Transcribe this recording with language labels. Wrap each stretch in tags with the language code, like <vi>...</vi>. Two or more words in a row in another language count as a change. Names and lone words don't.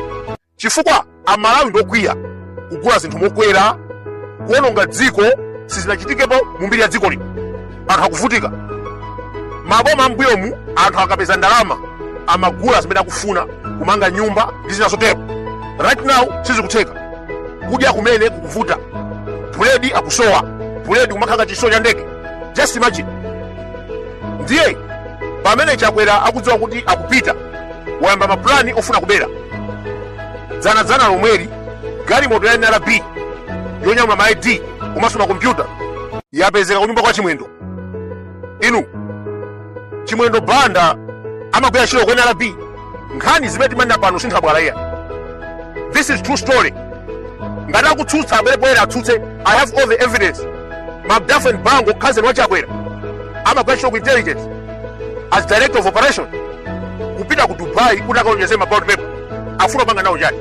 <ny>Chifukwa amalawi ndokwiya kugula zinthu mokwera, kuononga dziko sizinachitikepo mu mbiri ya dziko lino. Anthu akuvutika. Maboma ambuyomu anthu akapeza ndalama amagula zimene akufuna, kumanga nyumba ndi zina zotero.</ny> <en>Right now</en> <ny>sizikutheka. Kudya kumene kukuvuta. Buledi akusowa. Buledi kumakhala chisowa cha ndege.</ny> <en>Just imagine.</en> <ny>Ndiye pamene Chakwera akudziwa kuti akupita, wayamba maplani ofuna kubera. Zana lomweri galimoto ya NRB yonyamula ma ID komanso makompyuta yapezeka kunyumba kwa Chimwendo. Inu Chimwendo banda amagwera ntchito kwa NRB, nkhani zimene timanena pano sinthabwala iya.</ny> <en>This is true story.</en> <ny>Ngati akutsutsa abwere bwera atsutse,</ny> <en>I have all the evidence.</en> <ny>Magdafen Bango, cousin wa Chakwera, amagwera ntchito ku</ny> <en>intelligence as director of operation,</en> <ny>kupita ku Dubai kuti akaonjeze mabauti pepa afuna panga nawo chani.</ny>